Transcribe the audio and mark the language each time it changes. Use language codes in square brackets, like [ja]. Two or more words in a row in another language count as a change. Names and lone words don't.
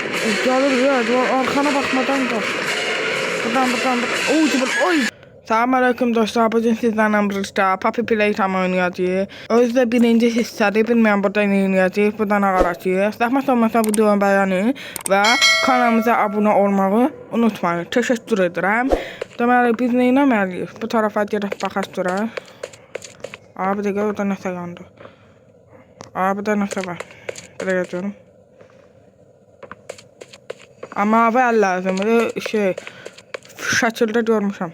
[tr] Gelir ya. Arkana bakmadan da. Buradan. Oy. Selamünaleyküm dostlar. Bugün sizlerle birlikte Puppy Playtime oynayacağız. [az] Özde birinci hissədir. Bilməyən burada oynayacağız. Buradan ağaracağız. Zəhmət olmasa [tr] videomu beğenin ve kanalımıza abone olmayı unutmayın. Teşekkür ederim. [az] Deməli biz nə etməliyik? Bu tarafa gedib baxaq duraq. Abi dəqiqə orada nəsə yandı. Abi da nəsə var. [tr] Buraya diyorum. [az] Ama mavi lazımdır. Şəkildə görmüşəm.